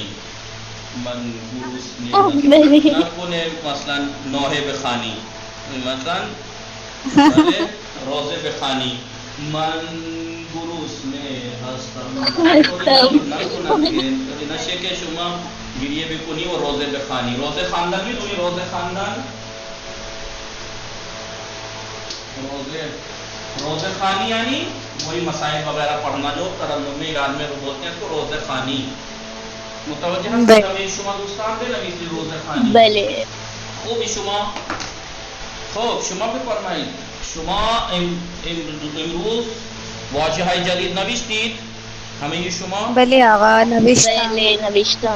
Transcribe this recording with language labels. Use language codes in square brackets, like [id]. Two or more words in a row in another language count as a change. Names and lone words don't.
[fa] من گرسنه نکنه مثلا نوحه بخوانی، مثلا روزه بخوانی من گرسنه هستم. نشه که شما گریه بکنی و روزه بخوانی. روزه خواندن میدونی؟ روزه خواندن، روزه خانی یعنی [ur] وہی مسائل وغیرہ پڑھنا جو ترنم میں ایران میں بولتے ہیں اس کو [fa] روزه خانی. متوجه هستید همه شما دوستان؟ بنویسید روزه خانی. بله. خوبی شما؟ خب شما بفرمایید شما امروز واژه های جدید نوشتید همه شما؟ بله آقا نوشتم.